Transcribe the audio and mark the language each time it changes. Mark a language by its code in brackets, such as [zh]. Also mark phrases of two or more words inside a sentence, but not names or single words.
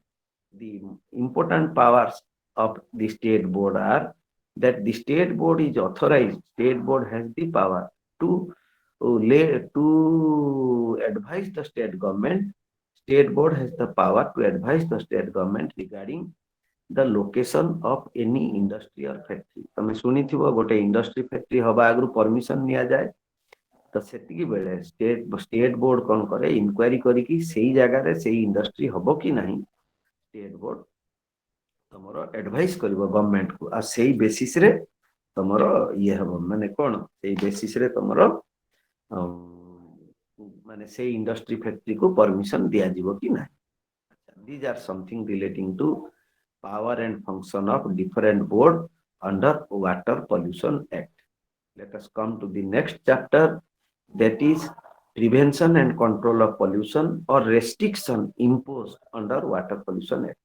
[en] The important powers of the state board are that the state board is authorized, state board has the power to advise the state government. State board has the power to advise the state government regarding the location of any industry or factory. [or] ତମେ ଶୁଣିଥିବ ଗୋଟେ [en] industry factory [or] ହବା ଆଗରୁ ପରମିଶନ ନିଆଯାଏ। ତ ସେତିକି ବେଳେ [en] state board [or] କଣ କରେ, ଇନକ୍ୱାରି କରିକି ସେଇ ଜାଗାରେ ସେଇ ଇଣ୍ଡଷ୍ଟ୍ରି ହବ କି ନାହିଁ [en] state board [or] ତମର ଆଡଭାଇସ କରିବ ଗଭର୍ଣ୍ଣମେଣ୍ଟ କୁ, ଆଉ ସେଇ ବେସିସ ରେ ତମର ଇଏ ହବ, ମାନେ କଣ ସେଇ ବେସିସ ରେ ତମର ମାନେ ସେଇ [en] industry factory [or] କୁ ପରମିଶନ ଦିଆଯିବ କି ନାହିଁ। [en] These are something relating to power and function of different board under Water Pollution Act. Let us come to the next chapter, that is prevention and control of pollution or restriction imposed under Water Pollution Act.